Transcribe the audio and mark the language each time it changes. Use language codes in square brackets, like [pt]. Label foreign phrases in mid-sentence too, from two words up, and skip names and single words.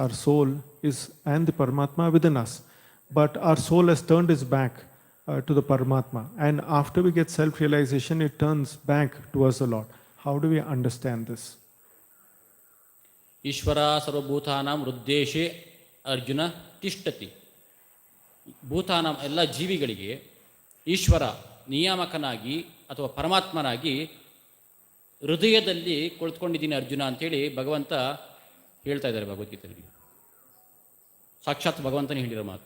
[en] Our soul is and the Paramatma are within us. But our soul has turned its back to the Paramatma. And after we get self-realization, it turns back towards the Lord. How do we understand this? [sa] ಈಶ್ವರ ಸರ್ವಭೂತಾನಾಂ ಹೃದ್ದೇಶೇ ಅರ್ಜುನ ತಿಷ್ಠತಿ. [kn] ಭೂತಾನಾಂ ಎಲ್ಲ ಜೀವಿಗಳಿಗೆ ಈಶ್ವರ ನಿಯಾಮಕನಾಗಿ ಅಥವಾ ಪರಮಾತ್ಮನಾಗಿ ಹೃದಯದಲ್ಲಿ ಕುಳಿತುಕೊಂಡಿದ್ದೀನಿ ಅರ್ಜುನ ಅಂಥೇಳಿ ಭಗವಂತ ಹೇಳ್ತಾ ಇದ್ದಾರೆ ಭಗವದ್ಗೀತೆಯಲ್ಲಿ. ಸಾಕ್ಷಾತ್ ಭಗವಂತನೇ ಹೇಳಿರೋ ಮಾತು.